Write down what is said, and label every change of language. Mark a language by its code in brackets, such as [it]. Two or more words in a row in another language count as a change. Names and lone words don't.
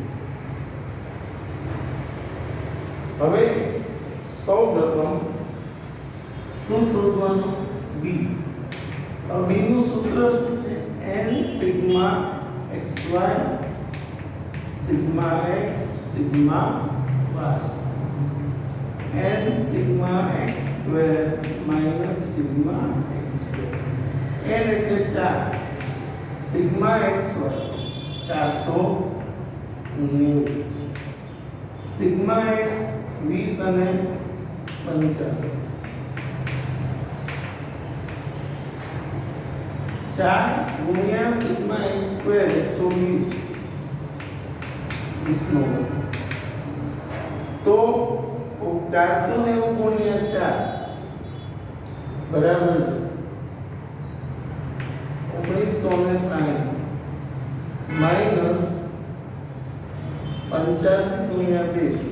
[gu] હવે સૌપ્રથમ શું શોધવાનું? b. b નું સૂત્ર શું છે? n સિગ્મા xy સિગ્મા x સિગ્મા y [en] n sigma x square [gu] minus sigma x square. n એટલે 4 [en] sigma xy [gu] 490 [en] sigma x [gu] 20 અને 50 4 ગુણ્યા [en] sigma x square [gu] 120 20 નો તો 490 ગુણ્યા 4 બરાબર છે 1960 માઈનસ 85 ગુણ્યા 2